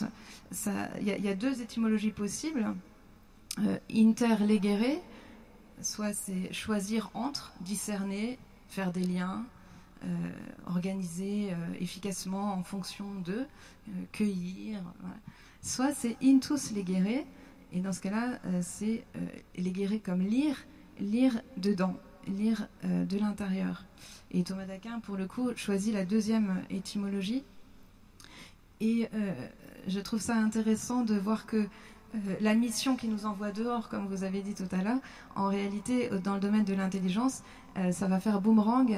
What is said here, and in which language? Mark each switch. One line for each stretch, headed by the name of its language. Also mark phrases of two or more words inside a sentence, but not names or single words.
French: Il y a 2 étymologies possibles. Interlegere, soit c'est choisir entre, discerner, faire des liens, organiser efficacement en fonction de, cueillir. Voilà. Soit c'est
Latin: intus legere,
French: et dans ce cas-là, c'est legere comme lire dedans, lire de l'intérieur. Et Thomas d'Aquin, pour le coup, choisit la 2e étymologie. Et je trouve ça intéressant de voir que la mission qui nous envoie dehors, comme vous avez dit tout à l'heure, en réalité, dans le domaine de l'intelligence, ça va faire boomerang.